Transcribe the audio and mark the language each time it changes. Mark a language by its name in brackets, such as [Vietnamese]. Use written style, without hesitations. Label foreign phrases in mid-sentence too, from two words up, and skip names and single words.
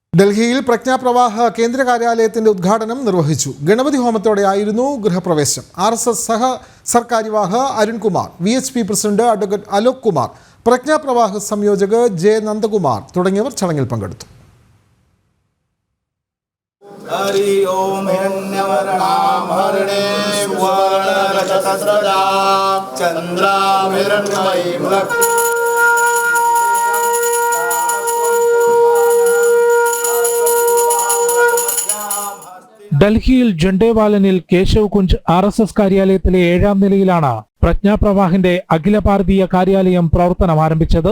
[Malayalam] ഡൽഹിയിൽ പ്രജ്ഞാപ്രവാഹ കേന്ദ്ര കാര്യാലയത്തിന്റെ ഉദ്ഘാടനം നിർവഹിച്ചു. ഗണപതി ഹോമത്തോടെയായിരുന്നു ഗൃഹപ്രവേശം. RSS സഹ സർക്കാരിവാഹ അരുൺകുമാർ, VHP പ്രസിഡന്റ് അഡ്വക്കേറ്റ് അലോക് കുമാർ, പ്രജ്ഞാപ്രവാഹ സംയോജക് J നന്ദകുമാർ തുടങ്ങിയവർ ചടങ്ങിൽ പങ്കെടുത്തു. [Sanskrit] हरि ओम हिरण्यवर्णां हरिणे सुवर्णरजतस्रजां चन्द्रां हिरण्मयीं लक्ष्मीं [Malayalam] ഡൽഹിയിൽ ജണ്ടേവാലനിൽ കേശവ് കുഞ്ച് RSS കാര്യാലയത്തിലെ 7ാം നിലയിലാണ് പ്രജ്ഞാപ്രവാഹിന്റെ അഖില ഭാരതീയ കാര്യാലയം പ്രവർത്തനം ആരംഭിച്ചത്.